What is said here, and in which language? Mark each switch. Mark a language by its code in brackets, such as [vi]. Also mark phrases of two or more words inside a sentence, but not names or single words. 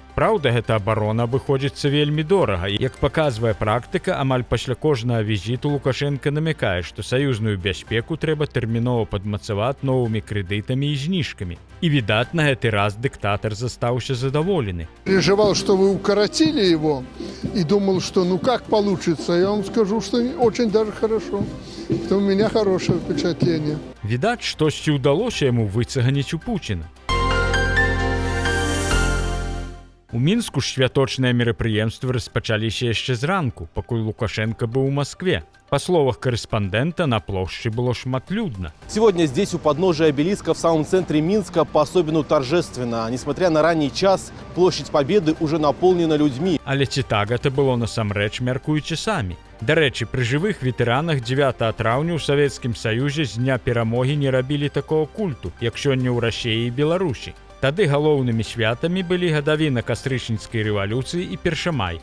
[be] Праўда, гэта абарона абыходзіцца вельмі дорага. Як паказвае практыка, амаль пасля кожнага візіту Лукашенко намякае, што саюзную бяспеку трэба тэрмінова падмацаваць новымі крэдытамі і зніжкамі. І, відаць, на гэты раз дыктатар застаўся задаволены. [ru] Переживал, что вы укоротили его, и думал, что ну как получится. Я вам скажу, что очень даже хорошо. Что у меня хорошее впечатление. [be] Відаць, штосьці ўдалося яму выцаганіць у Пуціна. У Мінску ж святочныя мерапрыемствы распачаліся яшчэ зранку, пакуль Лукашенко быў у Маскве. [ru] По словах корреспондента, на площади было шматлюдно. Сегодня здесь, у подножия обелиска в самом центре Минска, по-особенному торжественно. Несмотря на ранний час, площадь Победы уже наполнена людьми. [be] Але ці так гэта было насамрэч, мяркуючы самі. Дарэчы, пры жывых ветэранах 9 траўня ў Савецкім Саюзе з дня перамогі не рабілі такого культу, як сёння ў Расіі і Беларусі. Тады галоўнымі святамі былі гадавіна кастрычніцкай рэвалюцыі і першамай.